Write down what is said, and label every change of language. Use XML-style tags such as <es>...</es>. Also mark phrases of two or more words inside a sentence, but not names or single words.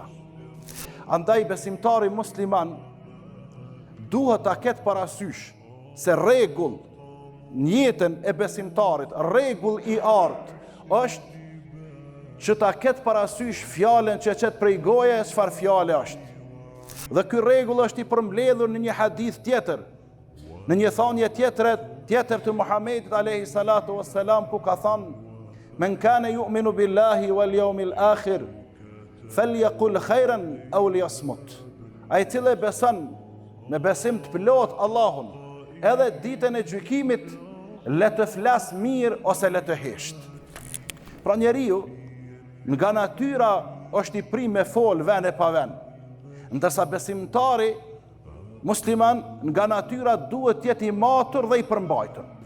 <sq>Andaj besimtari musliman duhet ta ketë parasysh se rregull në jetën e besimtarit, rregull i artë është që ta ketë parasysh fjalën që qëtë prej goje çfarë fjale është. Dhe ky rregull është i përmbledhur në një hadith tjetër, në një thënie tjetër të Muhamedit</sq> <ar>عليه الصلاة والسلام,</ar> <sq>ku ka thënë:</sq> <ar>"من كان يؤمن بالله واليوم الآخر فليقل خيرا أو ليصمت."</ar> <sq>Ai i cili beson me besim të plot Allahun, edhe ditën e gjykimit, le të flas mirë ose le të hesht. Pra njeriu nga natyra është i prim me fol vend e pa vend, ndërsa besimtari musliman nga natyra duhet të jetë i matur dhe i përmbajtur.</sq>